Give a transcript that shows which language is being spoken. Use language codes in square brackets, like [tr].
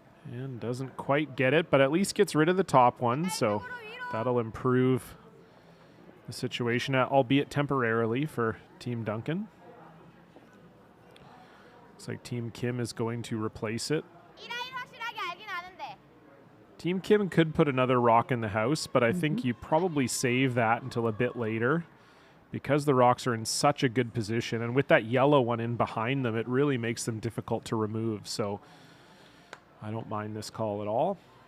[en] And doesn't quite get it, but at least gets rid of the top one, so that'll improve the situation, albeit temporarily, for Team Duncan. Looks like Team Kim is going to replace it. [ko] 이 라인 확실하게 알긴 아는데. [en] Team Kim could put another rock in the house, but I think you probably save that until a bit later because the rocks are in such a good position. And with that yellow one in behind them, it really makes them difficult to remove. So I don't mind this call at all.